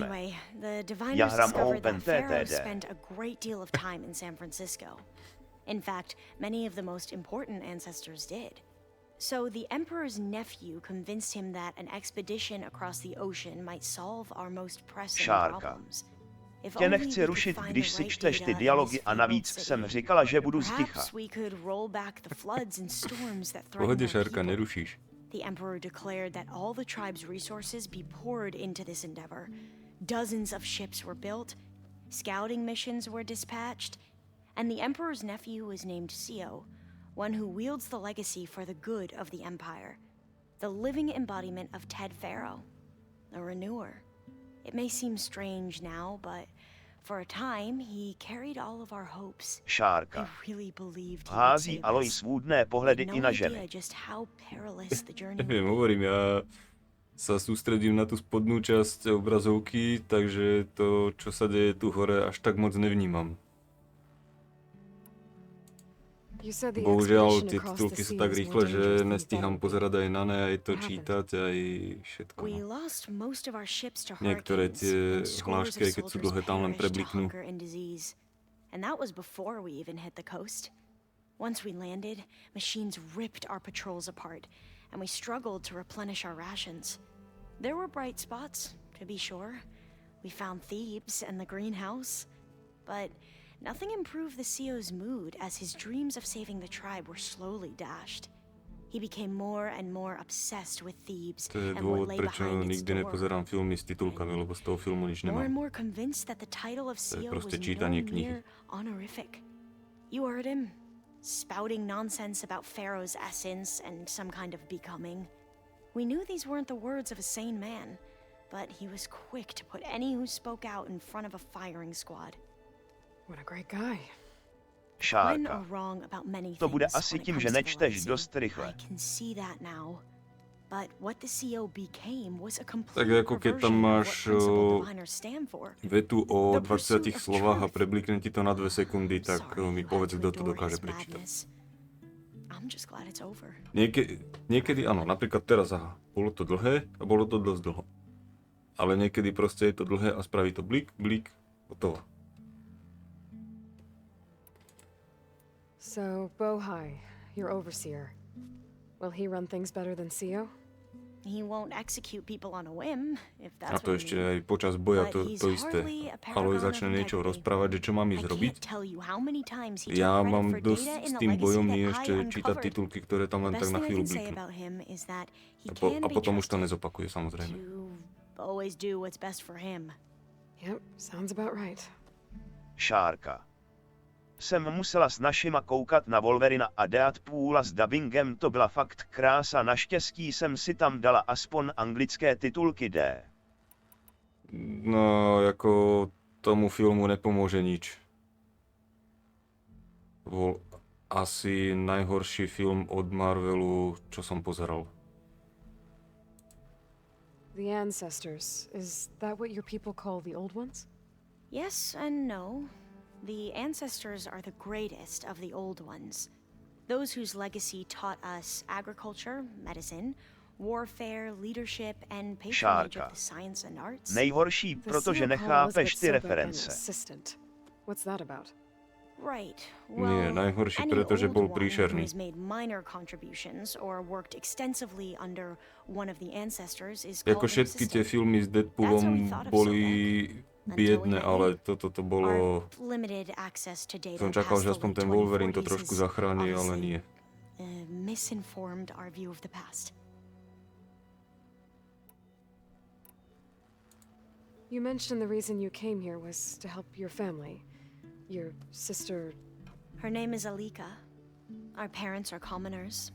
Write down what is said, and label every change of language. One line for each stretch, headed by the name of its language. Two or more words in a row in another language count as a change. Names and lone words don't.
English: Anyway, the Diviners discovered that Faro spent a great deal of time in San Francisco. In fact, many of the most important ancestors did. So the Emperor's nephew convinced him that an expedition across the ocean might solve our most pressing problems.
Czech: Tě nechci rušit, když si čteš ty dialogy a navíc jsem říkala, že budu sticha.
Slovak: Pohodě, Šárka, nerušíš.
English: The Emperor declared that all the tribe's resources be poured into this endeavor. Dozens of ships were built, scouting missions were dispatched, and the Emperor's nephew was named CO, one who wields the legacy for the good of the Empire. The living embodiment of Ted Faro, a renewer. It may seem strange now, but for a time he carried all of our hopes. Šárka. I really believed
Czech: hází Aloy svůdné pohledy i na ženy.
Slovak: Neviem, hovorím, ja sa sústredím na tú spodnú časť obrazovky, takže to, čo sa deje tu hore, až tak moc nevnímam. Bohužiaľ, tie titulky sú tak rýchle, že nestíham pozerať aj na ne, aj to čítať, aj všetko. Niektoré tie hlášky, aj keď sú dlhé, tam len prebliknú.
English: Once we landed, machines ripped our patrols apart, and we struggled to replenish our rations. There were bright spots, to be sure. We found Thebes and the greenhouse, but nothing improved the CO's mood as his dreams of saving the tribe were slowly dashed. He became more and more obsessed with Thebes and what lay behind its door.
Slovak: Filmy s titulkami, lebo z toho filmu nič nemám.
English: More and more convinced that the title of CO was no mere honorific. You heard him, spouting nonsense about Pharaoh's essence and some kind of becoming. We knew these weren't the words of a sane man, but he was quick to put any who spoke out in front of a firing squad. What a great guy. Šárka.
Czech: To bude asi tím, že nečteš dost rychle.
Slovak: Tak ako keď tam máš vetu o 20 slovách a preblikne ti to na 2 sekundy, tak mi povedz, kto to dokáže prečítať. Niekedy áno, napríklad teraz, aha, bolo to dlhé a bolo to dosť dlho. Ale niekedy proste je to dlhé a spraví to blik, blik, hotovo.
English: So, Bohai, your overseer. Will he run things better than CO? He won't execute people on a whim, if that's
Slovak: a to ešte aj počas boja to isté. Aloy začne niečo rozprávať, že čo mám ísť robiť. Ja mám dosť s tým bojom nie ešte čítať titulky, ktoré tam len tak na chvíľu bliknú. A potom už to nezopakuje, samozrejme.
English: Yep, sounds about right. Šárka.
Czech: Jsem musela s našima koukat na Wolverina a Deadpoola s dubbingem, to byla fakt krása, naštěstí jsem si tam dala aspoň anglické titulky D.
Slovak: No, jako tomu filmu nepomôže nič. bol asi najhorší film od Marvelu, čo som pozeral.
English: The ancestors, is that what your people call the old ones? Yes and no. The ancestors are the greatest of the old ones. Those whose legacy taught us agriculture, medicine, warfare, leadership, and patronage of the science and arts.
Czech: Nejhorší, protože nechápeš ty reference.
English: What's that about? Right.
Slovak: Nie, najhorší, pretože bol príšerný.
English: Who's made minor contributions or worked extensively under one of the ancestors is called
Slovak: Ako všetky tie filmy s Deadpoolom boli biedne, ale toto to bolo... Som čakal, že aspoň ten Wolverine to trošku zachráni, ale nie.
English: Misinformed our view of the past. You mentioned the reason you came here was to help your family. Your sister... Her name is Alika. Our parents are commoners.